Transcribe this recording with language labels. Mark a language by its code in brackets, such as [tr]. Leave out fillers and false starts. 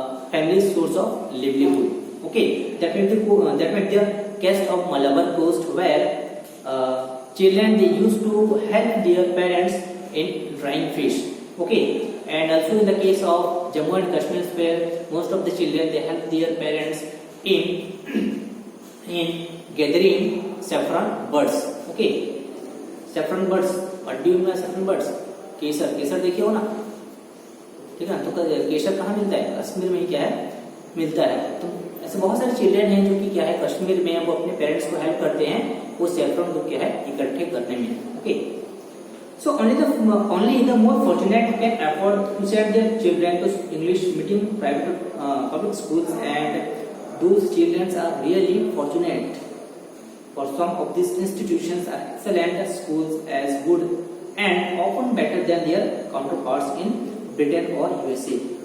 [en] family's source of livelihood. Okay, that means the case of Malabar coast where children they used to help their parents in drying fish. Okay, and also in the case of Jammu and Kashmir where most of the children they help their parents in gathering saffron buds. Okay, saffron buds. What do you mean by saffron buds? [hi] केसर, केसर देखिए हो ना, ठीक है। तो केसर कहाँ मिलता है? कश्मीर में ही क्या है मिलता है। तो ऐसे बहुत सारे चिल्ड्रन हैं जो कि क्या है कश्मीर में वो अपने पेरेंट्स को हेल्प करते हैं वो सैफरन को क्या है इकट्ठे करने में। [en] Okay, so only the more fortunate can afford to send their children to English medium private public schools, and those children are really fortunate. For some of these institutions are excellent schools as good and often better than their counterparts in Britain or USA.